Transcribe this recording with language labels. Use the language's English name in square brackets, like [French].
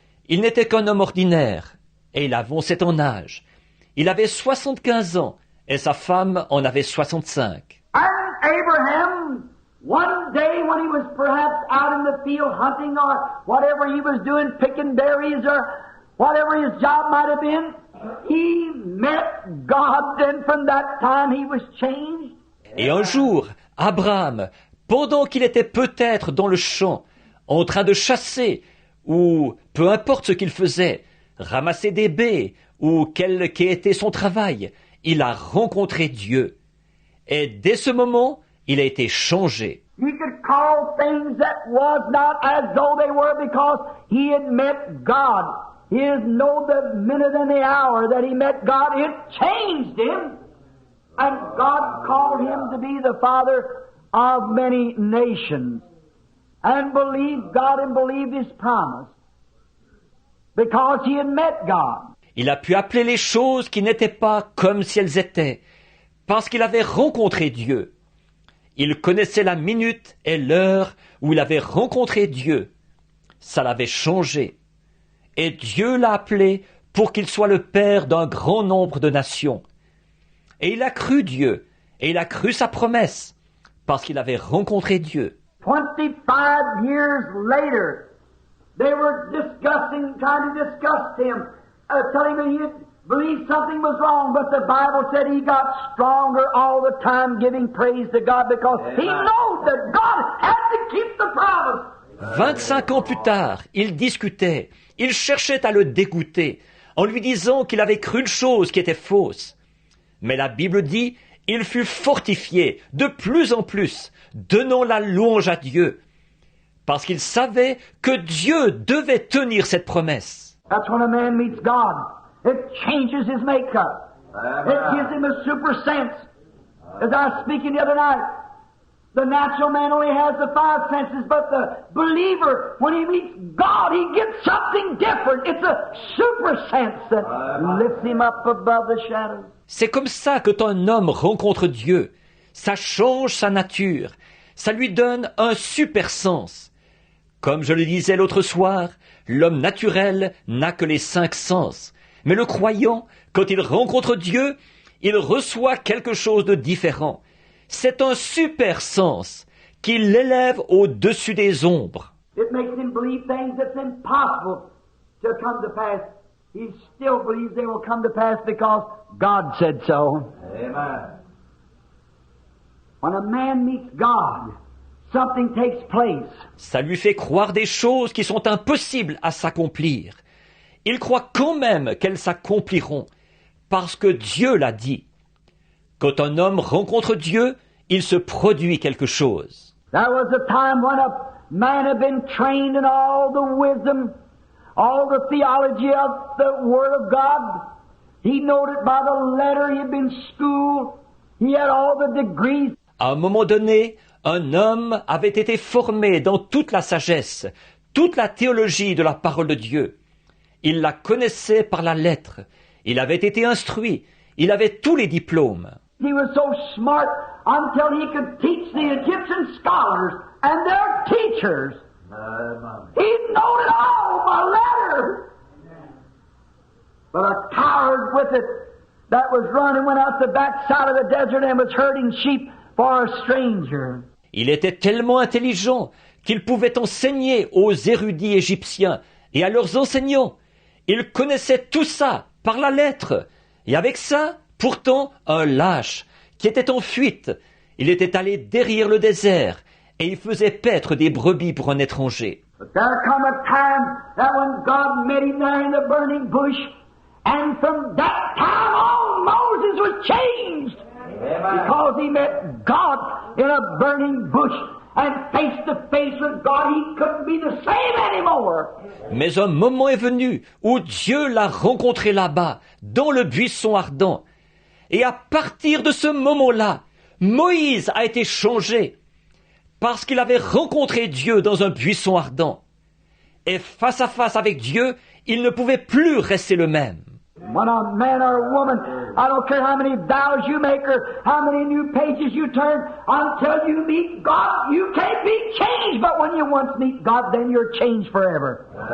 [French] Il n'était qu'un homme ordinaire, et il avançait en âge. Il avait 75 ans, et sa femme en avait 65. [English] And Abraham, one day when he was perhaps out in the field hunting or whatever he was doing, picking berries or whatever his job might have been, he met God, and from that time he was changed. [French] Et un jour, Abraham, pendant qu'il était peut-être dans le champ, en train de chasser, ou peu importe ce qu'il faisait, ramasser des baies, ou quel qu'était son travail, il a rencontré Dieu. Et dès ce moment, il a été changé. [English] He could call things that was not as though they were because he had met God. He didn't know the minute and the hour that he met God. It changed him. And God called him to be the father of many nations. And believed God and believed His promise. Because he had met God. [French] Il a pu appeler les choses qui n'étaient pas comme si elles étaient, parce qu'il avait rencontré Dieu. Il connaissait la minute et l'heure où il avait rencontré Dieu. Ça l'avait changé. Et Dieu l'a appelé pour qu'il soit le père d'un grand nombre de nations. Et il a cru Dieu, et il a cru sa promesse, parce qu'il avait rencontré Dieu. [English] 25 years later, they were trying to discuss him, telling him he believed something was wrong, but the Bible said he got stronger all the time, giving praise to God because he knows that God had to keep the promise. [French] 25 ans plus tard, ils discutaient, ils cherchaient à le dégoûter, en lui disant qu'il avait cru une chose qui était fausse. Mais la Bible dit, il fut fortifié de plus en plus, donnant la louange à Dieu, parce qu'il savait que Dieu devait tenir cette promesse. [English] That's when a man meets God. It changes his makeup. It gives him a super sense. As I was speaking the other night, the natural man only has the 5 senses, but the believer, when he meets God, he gets something different. It's a super sense that lifts him up above the shadows. [French] C'est comme ça que quand un homme rencontre Dieu, ça change sa nature, ça lui donne un super sens. Comme je le disais l'autre soir, l'homme naturel n'a que les 5 sens. Mais le croyant, quand il rencontre Dieu, il reçoit quelque chose de différent. C'est un super sens qui l'élève au-dessus des ombres. [English] It makes him believe things that's impossible to come to pass. He still believes they will come to pass because God said so. Amen. When a man meets God, something takes place. [French] Ça lui fait croire des choses qui sont impossibles à s'accomplir. Il croit quand même qu'elles s'accompliront, parce que Dieu l'a dit. Quand un homme rencontre Dieu, il se produit quelque chose. [English] There was a time when a man had been trained in all the wisdom, all the theology of the Word of God. He knowed it by the letter. He had been schooled. He had all the degrees. [French] À un moment donné, un homme avait été formé dans toute la sagesse, toute la théologie de la parole de Dieu. Il la connaissait par la lettre. Il avait été instruit. Il avait tous les diplômes. [English] He was so smart until he could teach the Egyptian scholars and their teachers. He knew it all by letter. But a coward with it that was running went out the backside of the desert and was herding sheep for a stranger. [French] Il était tellement intelligent qu'il pouvait enseigner aux érudits égyptiens et à leurs enseignants. Il connaissait tout ça par la lettre. Et avec ça, pourtant, un lâche qui était en fuite. Il était allé derrière le désert et il faisait paître des brebis pour un étranger. [English] But there come a time that when God met him there in the burning bush, and from that time on Moses was changed. Because he met God in a burning bush and face to face with God, he couldn't be the same anymore. [French] Mais un moment est venu où Dieu l'a rencontré là-bas, dans le buisson ardent. Et à partir de ce moment-là, Moïse a été changé parce qu'il avait rencontré Dieu dans un buisson ardent. Et face à face avec Dieu, il ne pouvait plus rester le même. [English] When a man or a woman, I don't care how many vows you make or how many new pages you turn, until you meet God, you can't be changed. But when you once meet God, then you're changed forever.